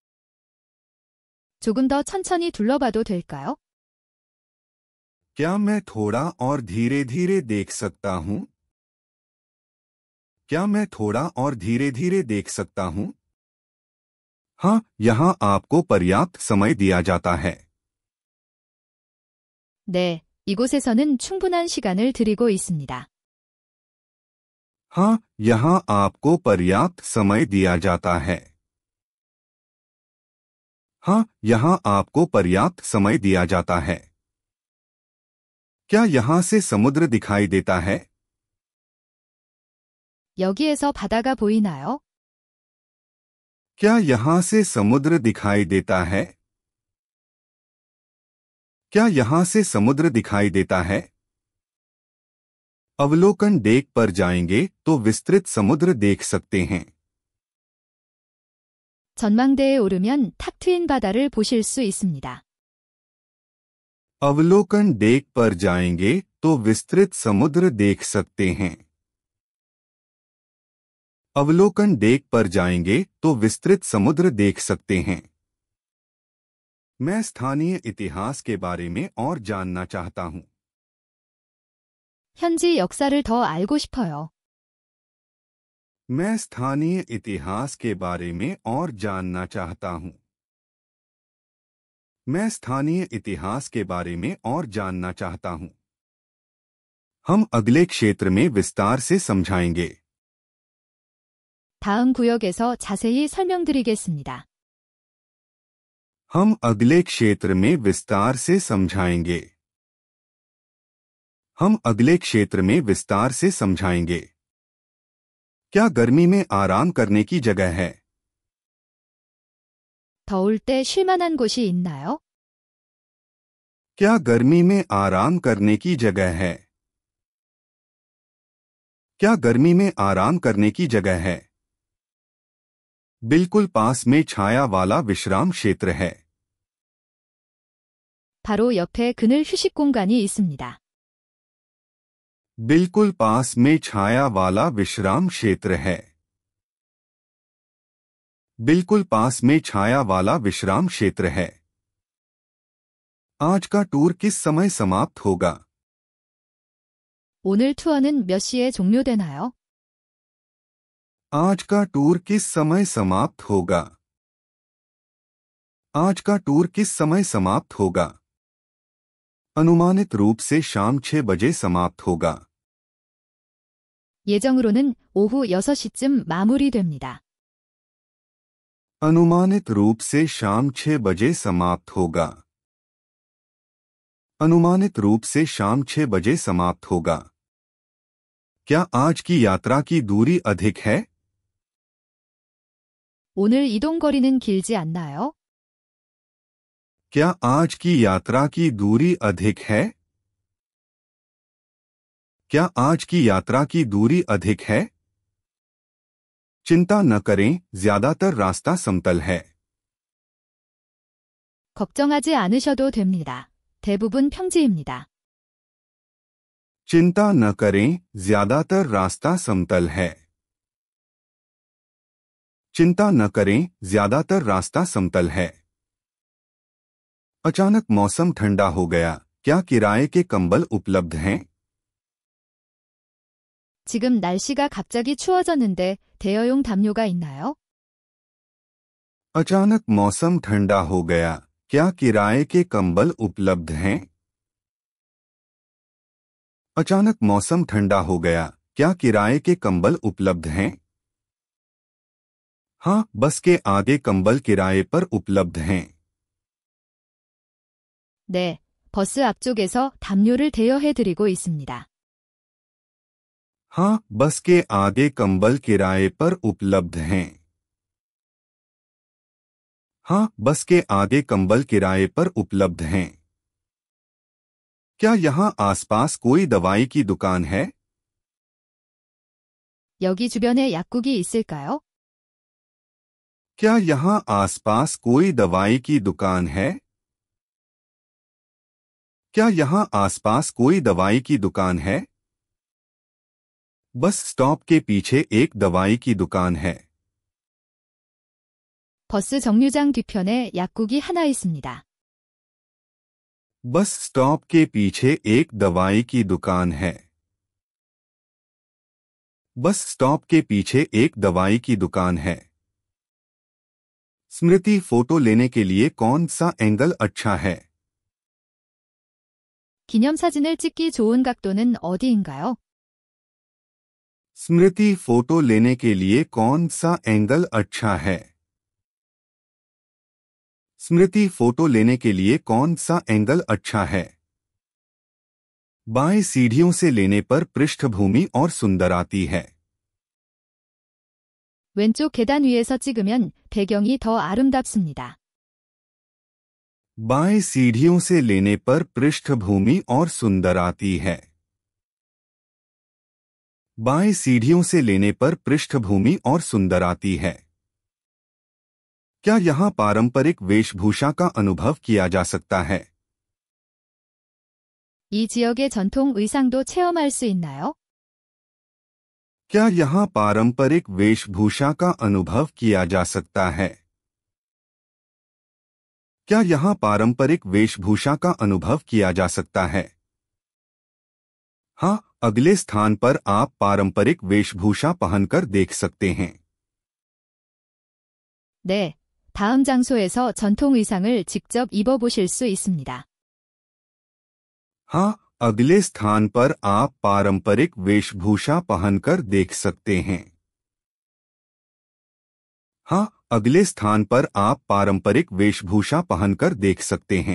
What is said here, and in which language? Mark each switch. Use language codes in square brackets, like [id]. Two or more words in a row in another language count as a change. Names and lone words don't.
[ko] 조금 더 천천히 둘러봐도 될까요? [hi] क्या मैं थोड़ा और धीरे धीरे देख सकता हूँ? क्या मैं थोड़ा और धीरे धीरे देख सकता हूँ? हाँ, यहाँ आपको पर्याप्त समय दिया जाता है. [ko] 네, 이곳에서는 충분한 시간을 드리고 있습니다. [hi] हाँ, यहाँ आपको पर्याप्त समय दिया जाता है. हाँ, यहाँ आपको पर्याप्त समय दिया जाता है. क्या यहाँ से समुद्र दिखाई देता है? [ko] 여기에서 바다가 보이나요? [hi] क्या यहाँ से समुद्र दिखाई देता है? क्या यहाँ से समुद्र दिखाई देता है? अवलोकन डेक पर जाएंगे तो विस्तृत समुद्र देख सकते हैं. [ko] 전망대에 오르면 탁 트인 바다를 보실 수 있습니다. [hi] अवलोकन डेक पर जाएंगे तो विस्तृत समुद्र देख सकते हैं. अवलोकन डेक पर जाएंगे तो विस्तृत समुद्र देख सकते हैं. मैं स्थानीय इतिहास के बारे में और जानना चाहता हूँ. [ko] 현지 역사를 더 알고 싶어요. [hi] मैं स्थानीय इतिहास के बारे में और जानना चाहता हूँ. मैं स्थानीय इतिहास के बारे में और जानना चाहता हूँ. हम अगले क्षेत्र में विस्तार से समझाएंगे. [ko] 다음 구역에서 자세히 설명드리겠습니다. [hi] हम अगले क्षेत्र में विस्तार से समझाएंगे. हम अगले क्षेत्र में विस्तार से समझाएंगे. क्या गर्मी में आराम करने की जगह है? [ko] 더울 때 쉴 만한 곳이 있나요? [hi] क्या गर्मी में आराम करने की जगह है? क्या गर्मी में आराम करने की जगह है? बिल्कुल पास में छाया वाला विश्राम क्षेत्र है. [ko] 바로 옆에 그늘 휴식 공간이 있습니다. [hi] बिल्कुल पास में छाया वाला विश्राम क्षेत्र है. बिल्कुल पास में छाया वाला विश्राम क्षेत्र है. आज का टूर किस समय समाप्त होगा? [ko] 오늘 투어는 몇 시에 종료되나요? [hi] आज का टूर किस समय समाप्त होगा? आज का टूर किस समय समाप्त होगा? अनुमानित रूप से शाम 6 बजे समाप्त होगा. [ko] 예정으로는 오후 6시쯤 마무리됩니다. [hi] अनुमानित रूप से शाम 6 बजे समाप्त होगा. अनुमानित रूप से शाम 6 बजे समाप्त होगा. क्या आज की यात्रा की दूरी अधिक है? [ko] 오늘 이동 거리는 길지 않나요? [hi] क्या आज की यात्रा की दूरी अधिक है? क्या आज की यात्रा की दूरी अधिक है? चिंता न करें, ज्यादातर रास्ता समतल है. [ko] 걱정하지 않으셔도 됩니다. 대부분 평지입니다. [hi] चिंता न करें, ज्यादातर रास्ता समतल है. चिंता न करें, ज्यादातर रास्ता समतल है. अचानक मौसम ठंडा हो गया. क्या किराए के कंबल उपलब्ध हैं? [ko] 지금 날씨가 갑자기 추워졌는데 대여용 담요가 있나요? [hi] अचानक मौसम ठंडा हो गया. क्या किराए के कंबल उपलब्ध हैं? अचानक मौसम ठंडा हो गया. क्या किराए के कंबल उपलब्ध हैं? हाँ, बस के आगे कंबल किराए पर उपलब्ध हैं. [ko] 네, 버스 앞쪽에서 담요를 대여해드리고 있습니다. [hi] हाँ, बस के आगे कंबल किराए पर उपलब्ध हैं. हाँ, बस के आगे कंबल किराए पर उपलब्ध हैं. क्या यहाँ आसपास कोई दवाई की दुकान है? [ko] 여기 주변에 약국이 있을까요? [hi] क्या यहाँ आसपास कोई दवाई की दुकान है? क्या यहाँ आसपास कोई दवाई की दुकान है? [en] bus stop [hi] के पीछे एक दवाई की दुकान है. [ko] 버스 정류장 뒤편에 약국이 하나 있습니다. [en] bus stop [hi] के पीछे एक दवाई की दुकान है. [en] bus stop [hi] के पीछे एक दवाई की दुकान है. स्मृति, फोटो लेने के लिए कौन सा एंगल अच्छा है? [ko] 기념사진을 찍기 좋은 각도는 어디인가요? [hi] स्मृति, फोटो लेने के लिए कौन सा एंगल अच्छा है? स्मृति, फोटो लेने के लिए कौन सा एंगल अच्छा है? बाएं सीढ़ियों से लेने पर पृष्ठभूमि और सुंदर आती है। [ko] 왼쪽 계단 위에서 찍으면 배경이 더 아름답습니다. [hi] बाएं सीढ़ियों से लेने पर पृष्ठभूमि और सुंदर आती है। बाएं सीढ़ियों से लेने पर पृष्ठभूमि और सुंदर आती है। क्या यहां पारंपरिक वेशभूषा का अनुभव किया जा सकता है? [ko] 이 지역의 전통 의상도 체험할 수 있나요? [hi] क्या यहां पारंपरिक वेशभूषा का अनुभव किया जा सकता है? क्या यहां पारंपरिक वेशभूषा का अनुभव किया जा सकता है? हाँ, अगले स्थान पर आप पारंपरिक वेशभूषा पहनकर देख सकते हैं। [ko] 네, 다음 장소에서 전통 의상을 직접 입어보실 수 있습니다. [hi] हाँ, अगले स्थान पर आप पारंपरिक वेशभूषा पहनकर देख सकते हैं। हाँ, अगले स्थान पर आप पारंपरिक वेशभूषा पहनकर देख सकते हैं।